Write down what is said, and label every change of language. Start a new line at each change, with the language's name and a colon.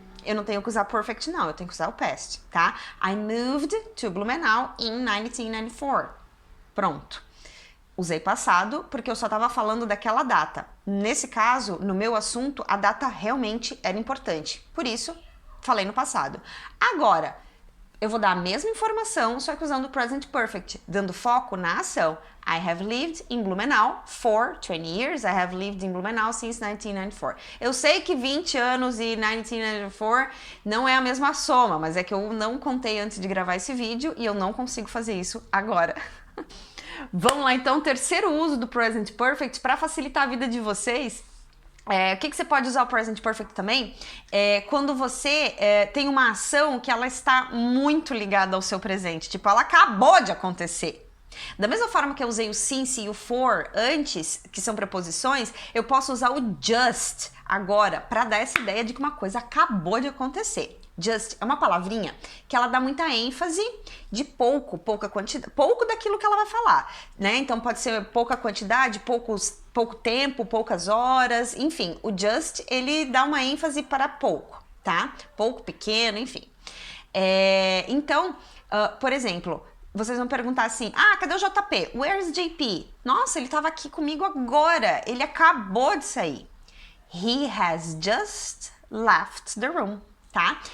Portuguese: Eu não tenho que usar perfect não, eu tenho que usar o past, tá?
English: I moved to Blumenau in 1994.
Portuguese: Pronto. Usei passado porque eu só estava falando daquela data. Nesse caso, no meu assunto, a data realmente era importante. Por isso, falei no passado. Agora, eu vou dar a mesma informação, só que usando o present perfect, dando foco na ação.
English: I have lived in Blumenau for 20 years. I have lived in Blumenau since 1994.
Portuguese: Eu sei que 20 anos e 1994 não é a mesma soma, mas é que eu não contei antes de gravar esse vídeo e eu não consigo fazer isso agora. Vamos lá então, terceiro uso do present perfect para facilitar a vida de vocês. O que você pode usar o present perfect também? Quando você tem uma ação que ela está muito ligada ao seu presente, tipo, ela acabou de acontecer. Da mesma forma que eu usei o since e o for antes, que são preposições, eu posso usar o just agora para dar essa ideia de que uma coisa acabou de acontecer. Just é uma palavrinha que ela dá muita ênfase de pouca quantidade, pouco daquilo que ela vai falar, né? Então pode ser pouca quantidade, pouco tempo, poucas horas, enfim. O just, ele dá uma ênfase para pouco, tá? Pouco, pequeno, enfim. Então, por exemplo, vocês vão perguntar assim, cadê o JP?
English: Where's JP?
Portuguese: Nossa, ele estava aqui comigo agora, ele acabou de sair.
English: He has just left the room, tá?